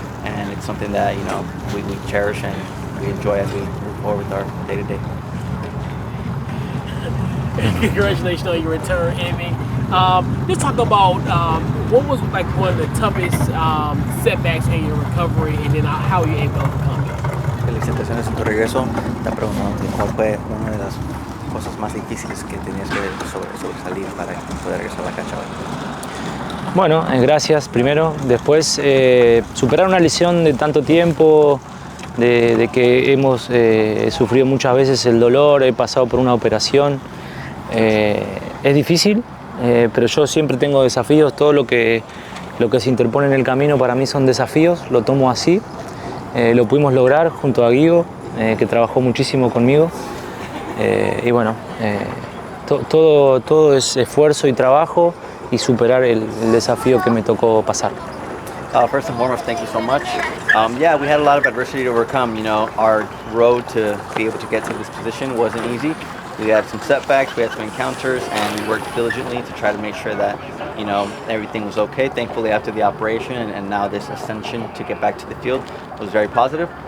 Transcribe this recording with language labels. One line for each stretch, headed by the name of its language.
English: And it's something that, we cherish and we enjoy as we move forward with our day-to-day. Congratulations on your return, Emmy. Let's talk about what was like one of the toughest setbacks in your recovery, and then how you able to overcome it.
Spanish: Felicitaciones en tu regreso. Te preguntando cuál fue una de las cosas más difíciles que tenías que sobresalir para poder regresar a la cancha hoy. Bueno, gracias primero. Después superar una lesión de tanto tiempo, de que hemos sufrido muchas veces el dolor, he pasado por una operación. Es difícil, pero yo siempre tengo desafíos. Todo lo que se interpone en el camino para mí son desafíos, lo tomo así. Lo pudimos lograr junto a Guigo, que trabajó muchísimo conmigo. Y bueno, todo es esfuerzo y trabajo y superar el desafío que me tocó pasar.
English: First and foremost, thank you so much. Yeah, we had a lot of adversity to overcome. Our road to be able to get to this position wasn't easy. We had some setbacks, we had some encounters, and we worked diligently to try to make sure that, everything was okay. Thankfully, after the operation and now this ascension to get back to the field was very positive.